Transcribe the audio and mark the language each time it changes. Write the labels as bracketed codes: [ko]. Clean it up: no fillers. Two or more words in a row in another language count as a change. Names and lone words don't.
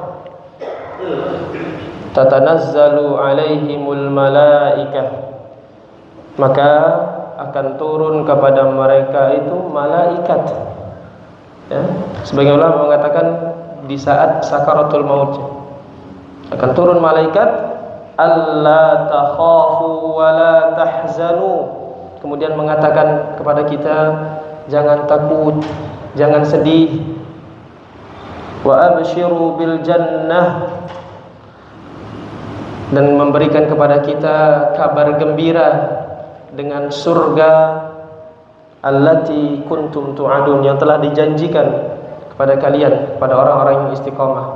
[ar] تتنزل عليهم الملائكة, [id] maka akan turun kepada mereka itu malaikat. Sebagian ulama mengatakan di saat sakaratul maut akan turun malaikat. [ar] ألا تخافوا ولا تحزنوا, [id] kemudian mengatakan kepada kita, jangan takut, jangan sedih. [ar] وأبشروا بالجنة, [id] dan memberikan kepada kita kabar gembira dengan surga [ar] التي كنتم توعدون, [id] yang telah dijanjikan kepada kalian, kepada orang-orang yang istiqamah.